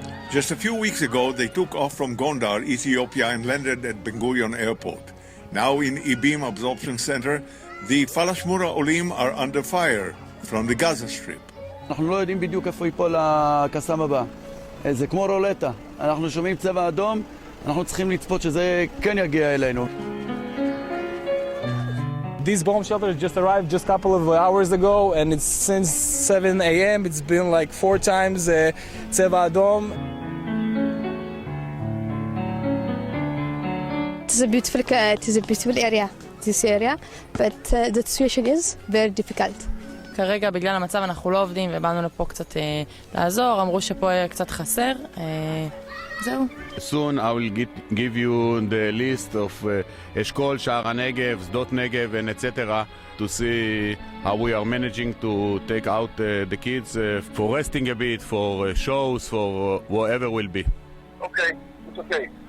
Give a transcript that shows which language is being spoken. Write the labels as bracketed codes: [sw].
[en] Just a few weeks ago, they took off from Gondar, Ethiopia, and landed at Ben Gurion Airport. Now in Ibim Absorption Center, the Falashmura Olim are under fire from the Gaza Strip. [he] אנחנו לא יודעים בדיוק איפה ייפול הקסאם הבא. זה כמו רולטה. אנחנו שומעים צבע אדום, אנחנו צריכים לצפות שזה כן יגיע אלינו. [en] These bomb shelters just arrived just a couple of hours ago, and it's since 7 a.m. It's been like 4 times [he] צבע אדום. [en] It is a beautiful area, this area, but the situation is very difficult. [he] כרגע בגלל המצב אנחנו לא עובדים ובאנו לפה קצת לעזור, אמרו שפה קצת חסר, זהו. [en] Soon I will give you the list of אשכול, שער הנגב, שדות נגב and etc. to see how we are managing to take out the kids for resting a bit, for shows, for whatever will be. Okay, it's okay.